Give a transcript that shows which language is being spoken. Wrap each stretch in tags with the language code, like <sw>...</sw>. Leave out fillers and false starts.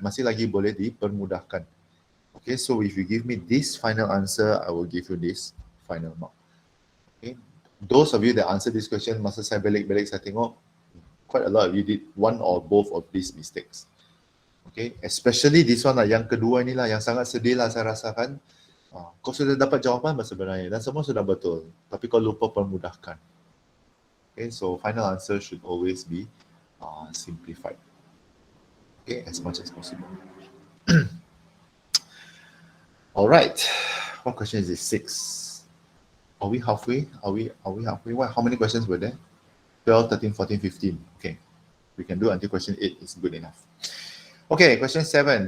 <ms>Masih lagi boleh dipermudahkan.</ms> <en>Okay, so if you give me this final answer, I will give you this final mark. Okay, those of you that answer this question,</en> <ms>masa saya balik-balik saya tengok,</ms> <en>quite a lot of you did one or both of these mistakes.</en> <ms>Okay,</ms> <en>especially this one</en> <ms>yang kedua ni yang sangat sedih saya rasakan. Kau sudah dapat jawapan sebenarnya dan semua sudah betul, tapi kau lupa permudahkan.</ms> <en>Okay, so final answer should always be simplified. Okay, as much as possible. All right, what question is this? 6. Are we halfway? Are we halfway? What? How many questions were there? 12, 13, 14, 15. Okay, we can do until question 8 is good enough. Okay, question 7.</en>